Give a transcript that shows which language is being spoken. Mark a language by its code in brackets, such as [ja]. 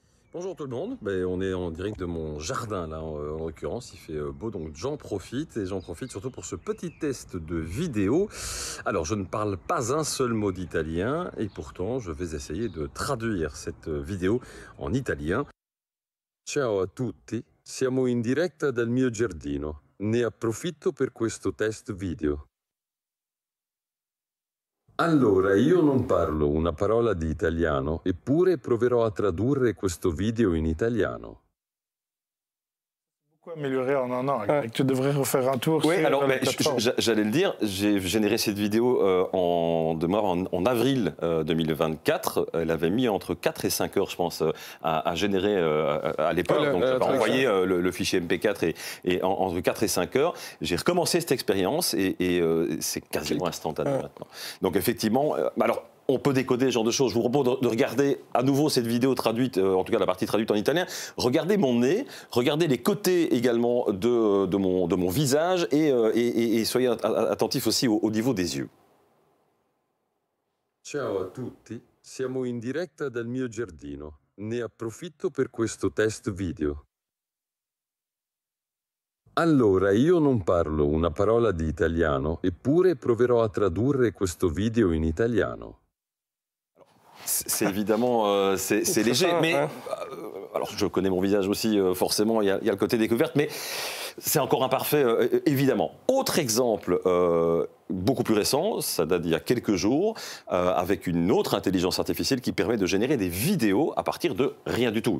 [fr] Bonjour tout le monde, on est en direct de mon jardin là en l'occurrence, il fait beau donc j'en profite et j'en profite surtout pour ce petit test de vidéo. Alors je ne parle pas un seul mot d'italien et pourtant je vais essayer de traduire cette vidéo en italien. [it] Ciao a tutti, siamo in diretta dal mio giardino, ne approfitto per questo test video. Allora, io non parlo una parola di italiano, eppure proverò a tradurre questo video in italiano. [fr] Amélioré en un an. Tu devrais refaire un tour. Oui, alors j'allais le dire, j'ai généré cette vidéo en avril 2024. Elle avait mis entre 4 et 5 heures, je pense, à générer à l'époque. Donc j'avais envoyé le fichier MP4 et entre 4 et 5 heures. J'ai recommencé cette expérience et c'est quasiment instantané maintenant. Donc effectivement, alors on peut décoder ce genre de choses. Je vous propose de regarder à nouveau cette vidéo traduite, en tout cas la partie traduite en italien. Regardez mon nez, regardez les côtés également de mon visage et soyez attentifs aussi au niveau des yeux. [it] Ciao a tutti, siamo in diretta dal mio giardino. Ne approfitto per questo test video. Allora, io non parlo una parola di italiano, eppure proverò a tradurre questo video in italiano. [fr] C'est évidemment c'est léger, mais alors je connais mon visage aussi, forcément il y a le côté découverte, mais c'est encore imparfait, évidemment. Autre exemple beaucoup plus récent, ça date d'il y a quelques jours, avec une autre intelligence artificielle qui permet de générer des vidéos à partir de rien du tout.